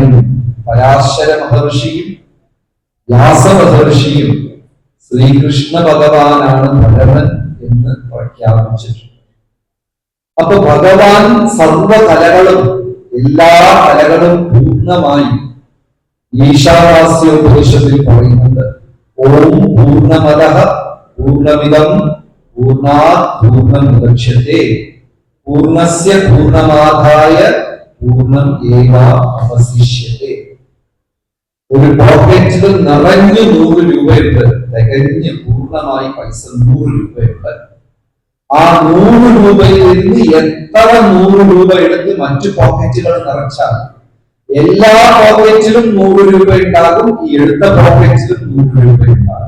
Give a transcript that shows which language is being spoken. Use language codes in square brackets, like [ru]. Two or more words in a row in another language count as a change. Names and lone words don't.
[ml] പരാശര മഹർഷിയും വ്യാസ മഹർഷിയും ശ്രീകൃഷ്ണ ഭഗവാനാണ് ഭഗവൻ എന്ന് പ്രഖ്യാപിച്ചിട്ടുണ്ട്. അപ്പൊ ഭഗവാൻ സർവകലകളും എല്ലാ കലകളും പൂർണ്ണമായി ഈശാവാസ്യോപനിഷത്തിൽ പറയുന്നുണ്ട്. [sa] ഓം പൂർണ്ണമദഃ പൂർണ്ണമിദം പൂർണ്ണാത് പൂർണ്ണമുദച്യത്തെ പൂർണ്ണസ്യ പൂർണ്ണമാദായ പൂർണ്ണം ഏവ അവശിഷ്യത്തെ. [ml] ഒരു പോക്കറ്റിൽ നിറഞ്ഞു 100 രൂപയുണ്ട്, തികഞ്ഞ് പൂർണ്ണമായി പൈസ 100 രൂപയുണ്ട്. ആ 100 രൂപയിൽ നിന്ന് എത്ര 100 രൂപ എടുത്ത് മറ്റു പോക്കറ്റുകൾ നിറച്ചാൽ എല്ലാ പോക്കറ്റിലും 100 രൂപ ഉണ്ടാകും, ഈ എടുത്ത പോക്കറ്റിലും 100 രൂപ ഉണ്ടാകും.